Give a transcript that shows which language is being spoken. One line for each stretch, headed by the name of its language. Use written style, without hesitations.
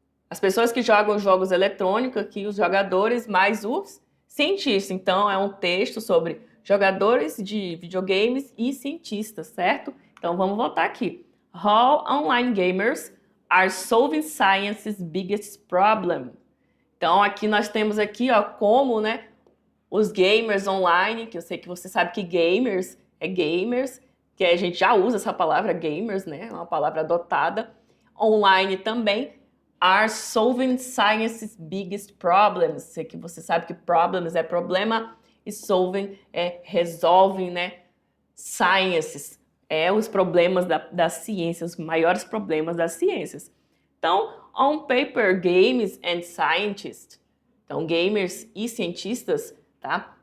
Portuguese: As pessoas que jogam jogos eletrônicos, aqui os jogadores mais os cientistas. Então, é um texto sobre jogadores de videogames e cientistas, certo? Então, vamos voltar aqui.
English: How online gamers are solving science's biggest problem.
Portuguese: Então, aqui nós temos aqui, ó, como, né, os gamers online, que eu sei que você sabe que gamers é gamers, que a gente já usa essa palavra gamers, né, é uma palavra adotada.
English: Online também, are solving science's biggest problems.
Portuguese: Sei que você sabe que problems é problema e solving é resolvem, né, sciences os problemas da ciência, os maiores problemas das ciências. Então,
English: on paper, games and scientists,
Portuguese: então gamers e cientistas, tá?